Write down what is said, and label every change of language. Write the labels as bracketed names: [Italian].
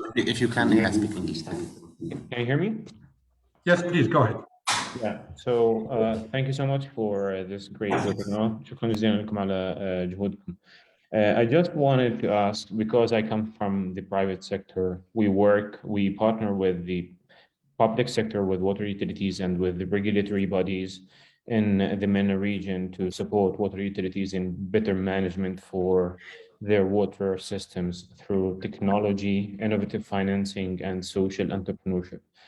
[English] if you can, yeah, speak English. Can you hear me? Yes, please go ahead. Yeah. So thank you so much for this great webinar. [Arabic] شكرا جزيلا لكم على جهودكم. [English] I just wanted to ask, because I come from the private sector, we partner with the public sector, with water utilities and with the regulatory bodies in the MENA region to support water utilities in better management for their water systems through technology, innovative financing, and social entrepreneurship.